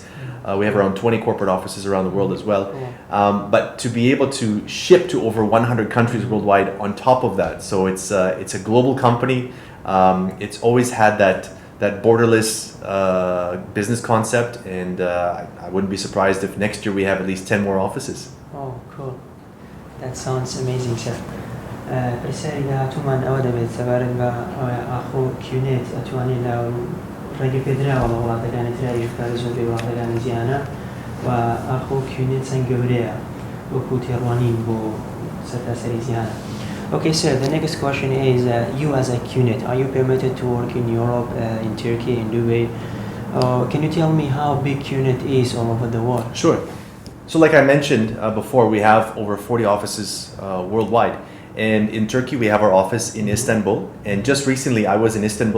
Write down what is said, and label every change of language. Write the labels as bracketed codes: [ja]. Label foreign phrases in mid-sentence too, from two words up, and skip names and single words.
[en] We have around 20 corporate offices around the world as well. But to be able to ship to over 100 countries worldwide on top of that. So it's a global company. It's always had that borderless business concept, and I wouldn't be surprised if next year we have at least 10 more offices. Oh, cool. That sounds amazing, sir. [ckb] پرسیاری داهاتومان ئەوە دەبێت سەبارەت بە ئاخۆ کیونێت ئەتوانێت لە ڕێگە پێدراوە لە وڵاتەکانی تریش کار زۆر وڵاتەکانی جیهانە و ئاخۆ کیونێت چەند گەورەیە وەکو تێڕوانین بۆ سەرتاسەری جیهانە. [en] Okay, sir, the next question is, you as a Qnet, are you permitted to work in Europe, in Turkey, in Dubai? Can you tell me how big Qnet is all over the world? Sure. So like I mentioned before, we have over 40 offices worldwide. And in Turkey, we have our office in Istanbul. And just recently, I was in Istanbul.